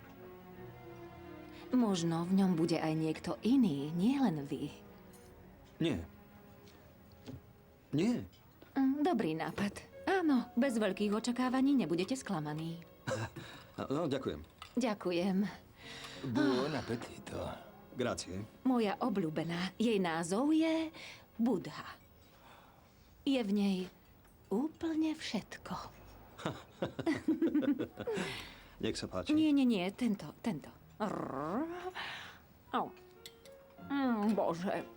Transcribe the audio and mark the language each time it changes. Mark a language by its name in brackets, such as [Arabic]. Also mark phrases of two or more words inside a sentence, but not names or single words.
[Slovak] Možno v ňom bude aj niekto iný, nie len vy. Nie. Nie. Dobrý nápad. Áno, bez veľkých očakávaní nebudete sklamaní. No, ďakujem. Ďakujem. [Italian] Buon appetito. Grazie. [Slovak] Moja obľúbená. Jej názov je Budha. Je v nej úplne všetko. Nech sa páči. Nie, tento. Au. Bože.